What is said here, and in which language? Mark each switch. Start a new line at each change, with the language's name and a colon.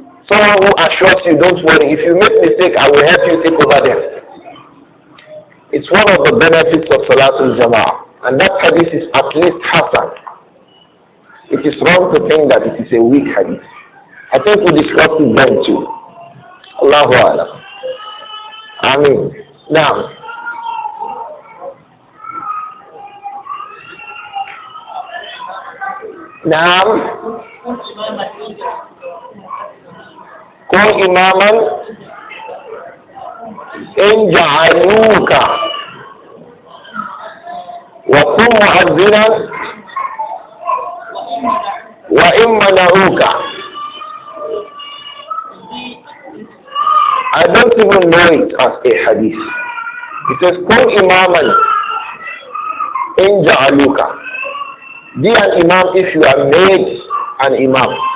English: Someone who assures you, don't worry, if you make mistake, I will help you take over them. It's one of the benefits of Salatul Jama'ah. And that hadith is at least Hasan. It is wrong to think that it is a weak hadith. I think we discussed it then too. Allahu Alam. Ameen. Now,
Arabic: كن إماما إن جعلوك وكن مؤذنا وإن منعوك.
English: I don't even know it as a hadith. It says,
Arabic: Kun imaman in ja'aluka.
English: Be an imam if you are made an imam.